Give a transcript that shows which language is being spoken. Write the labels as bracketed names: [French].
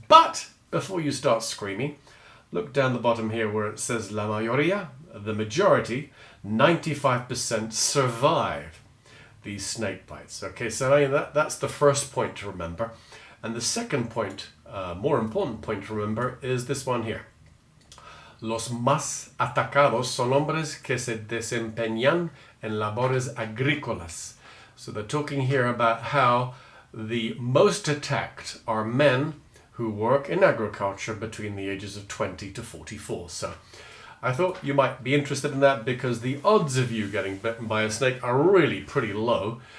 [English] But before you start screaming, look down the bottom here where it says [Spanish] la mayoría, [English] the majority, 95% survive these snake bites. Okay, so that's the first point to remember. And the second point, more important point to remember, is this one here. [Spanish] Los más atacados son hombres que se desempeñan en labores agrícolas. [English] So they're talking here about how the most attacked are men who work in agriculture between the ages of 20 to 44. So I thought you might be interested in that because the odds of you getting bitten by a snake are really pretty low.